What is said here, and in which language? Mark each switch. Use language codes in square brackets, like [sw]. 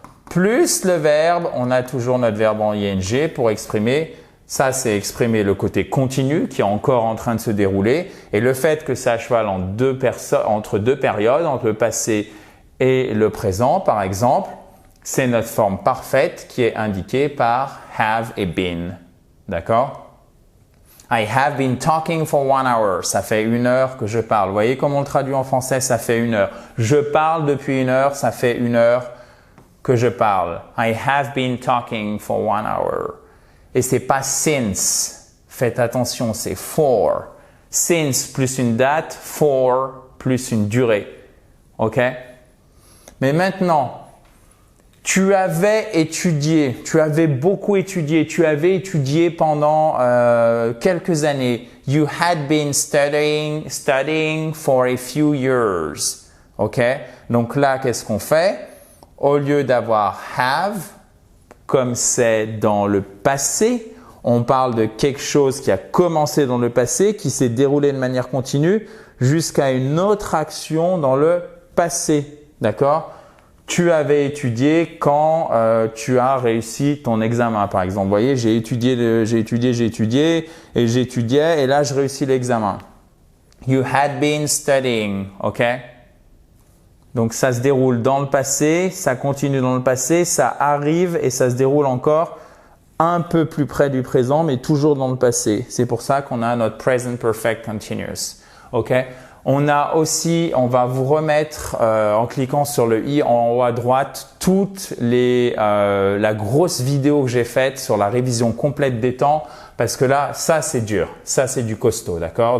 [fr] Plus le verbe, on a toujours notre verbe en ing pour exprimer, ça c'est exprimer le côté continu qui est encore en train de se dérouler et le fait que ça cheval entre 2 périodes, entre le passé et le présent par exemple, c'est notre forme parfaite qui est indiquée par have et been. D'accord? [en] I have been talking for 1 hour. [fr] Ça fait 1 heure que je parle. Vous voyez comment on le traduit en français? Ça fait 1 heure. Je parle depuis 1 heure. Ça fait 1 heure que je parle. [en] I have been talking for 1 hour. [fr] Et c'est pas since. Faites attention, c'est for. Since plus une date, for plus une durée. OK? Mais maintenant, tu avais beaucoup étudié, tu avais étudié pendant quelques années. [en] You had been studying for a few years. OK? [fr] Donc là, qu'est-ce qu'on fait? au lieu d'avoir have, comme c'est dans le passé, on parle de quelque chose qui a commencé dans le passé, qui s'est déroulé de manière continue jusqu'à une autre action dans le passé. D'accord? Tu avais étudié quand tu as réussi ton examen, par exemple. Vous voyez, j'ai étudié et j'étudiais et là, je réussis l'examen. [en] You had been studying, ok? [fr] Donc, ça se déroule dans le passé, ça continue dans le passé, ça arrive et ça se déroule encore un peu plus près du présent, mais toujours dans le passé. C'est pour ça qu'on a notre present perfect continuous, ok? On a aussi, on va vous remettre en cliquant sur le i en haut à droite toute la grosse vidéo que j'ai faite sur la révision complète des temps parce que là, ça c'est dur, ça c'est du costaud, d'accord?